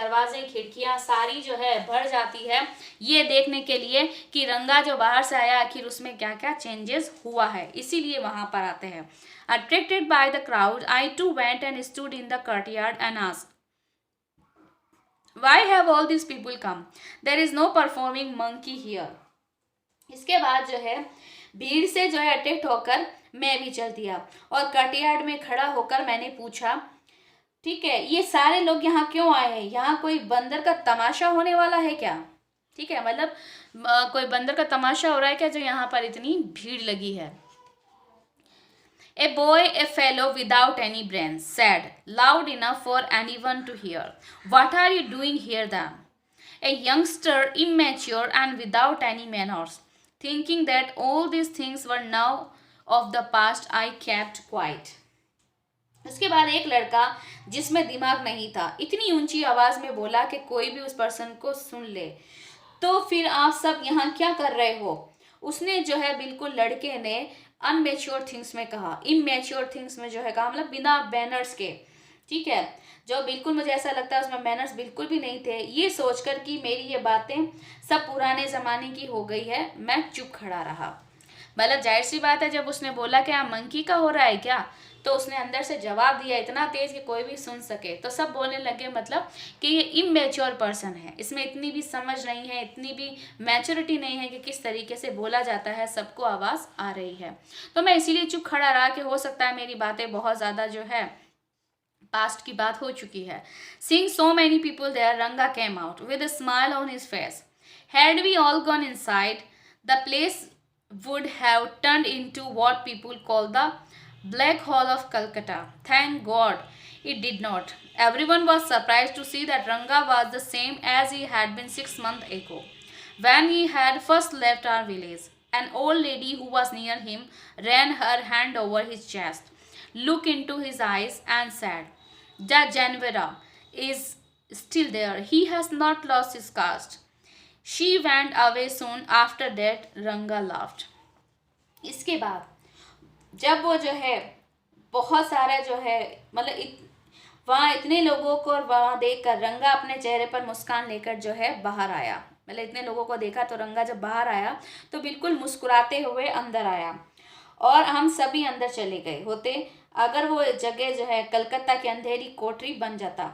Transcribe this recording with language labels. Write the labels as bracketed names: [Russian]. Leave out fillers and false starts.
[Hindi] दरवाजे खिड़कियाँ सारी जो है भर जाती है ये देखने के लिए कि रंगा जो बाहर से आया आखिर उसमें क्या क्या चेंजेस हुआ है, इसीलिए वहाँ पर आते हैं। [English] Attracted by the crowd I too went and stood in the courtyard and asked, Why have all these people come? There is no performing monkey here. [Hindi] इसके बाद जो है भीड़ से जो है अट्रैक्ट होकर मैं भी चल दिया और कटियार्ड में खड़ा होकर मैंने पूछा, ठीक है, ये सारे लोग यहाँ क्यों आए हैं? यहाँ कोई बंदर का तमाशा होने वाला है क्या? ठीक है, मतलब कोई बंदर का तमाशा हो रहा है क्या जो यहाँ पर इतनी भीड़ लगी है। [English] A boy, a fellow without any brains, said, loud enough for anyone to hear, what are you doing here then? A youngster, immature and without any manners, thinking that all these things were now of the past, I kept quiet. [Hindi] उसके बाद एक लड़का जिसमें दिमाग नहीं था इतनी ऊंची आवाज में बोला कि कोई भी उस पर्सन को सुन ले, तो फिर आप सब यहाँ क्या कर रहे हो। उसने जो है बिल्कुल लड़के ने अनमेच्योर थिंग्स में कहा, इमेच्योर थिंग्स में जो है कहा, मतलब बिना बैनर्स के, ठीक है, जो बिल्कुल मुझे ऐसा लगता है उसमें मैनर्स बिल्कुल भी नहीं थे। ये सोचकर कि मेरी ये बातें सब पुराने ज़माने की हो गई है, मैं चुप खड़ा रहा। मतलब जाहिर सी बात है, जब उसने बोला कि मंकी का हो रहा है क्या, तो उसने अंदर से जवाब दिया इतना तेज कि कोई भी सुन सके, तो सब बोलने लगे मतलब कि ये इमेच्योर पर्सन है, इसमें इतनी भी समझ नहीं है, इतनी भी मैच्योरिटी नहीं है कि किस तरीके से बोला जाता है, सबको आवाज़ आ रही है। तो मैं इसीलिए चुप खड़ा रहा कि हो सकता है मेरी बातें बहुत ज़्यादा जो है पास्ट की बात हो चुकी है। [English] Seeing so many people there, Ranga came out with a smile on his face. Had we all gone inside, the place would have turned into what people call the Black Hole of Calcutta. Thank God it did not. Everyone was surprised to see that Ranga was the same as he had been 6 months ago, when he had first left our village. An old lady who was near him ran her hand over his chest, looked into his eyes, and said, the Janvara is still there. He has not lost his caste. She went away soon after that. Ranga laughed. [Hindi] इसके बाद जब वो जो है बहुत सारा जो है मतलब वहाँ इतने लोगों को वहाँ देखकर रंगा अपने चेहरे पर मुस्कान लेकर जो है बाहर आया। मतलब इतने लोगों को देखा तो रंगा जब बाहर आया तो बिल्कुल मुस्कुराते हुए अंदर आया और हम सभी अंदर चले गए होते अगर वो जगह जो है कलकत्ता की अंधेरी कोठरी बन जाता।